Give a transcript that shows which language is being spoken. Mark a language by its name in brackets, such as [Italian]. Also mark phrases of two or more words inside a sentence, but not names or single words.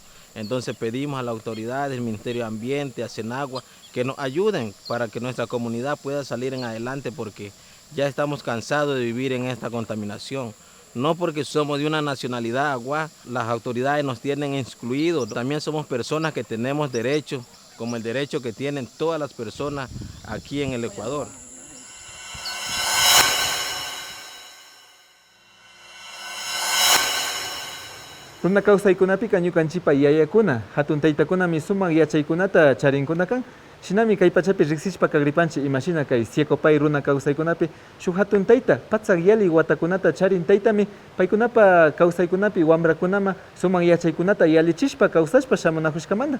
[Spanish] Entonces pedimos a las autoridades, el Ministerio de Ambiente, a Senagua, que nos ayuden para que nuestra comunidad pueda salir en adelante, porque ya estamos cansados de vivir en esta contaminación. No porque somos de una nacionalidad agua, las autoridades nos tienen excluidos. También somos personas que tenemos derechos, como el derecho que tienen todas las personas aquí en el Ecuador. [Quechua] Runa kawsaykunapiqa ñukanchikpa yayakuna hatun taytakunami sumaq yachaykunata charinkunakan. Shinami kay pachapi riqsishpa kagripanchik imashina kay Siecopay runa kawsaykunapi shuk hatun tayta patsaq yali watakunata charin taytami paykunapa kawsaykunapi wamrakunama sumaq yachaykunata yalichishpa kawsashpa shamunakushkamanta.